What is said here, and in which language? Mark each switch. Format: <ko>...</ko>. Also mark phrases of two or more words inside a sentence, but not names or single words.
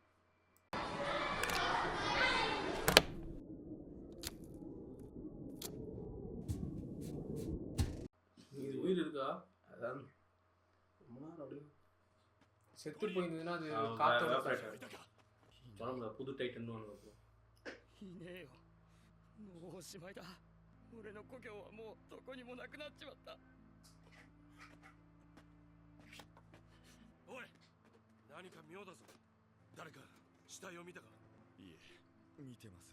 <ta>இது உயிர் இருக்கா? அதான் ரொம்ப நேரம் அப்படியே செத்து போயிருந்ததுன்னா அது காத்தோட சொல்ல புது டைட்டன் ஒன்று.</ta> <ja>いねえよ、もうおしまいだ。俺の故郷はもうどこにもなくなっちまった。おい、何か妙だぞ。誰か死体を見たか？いえ、見てません。</ja>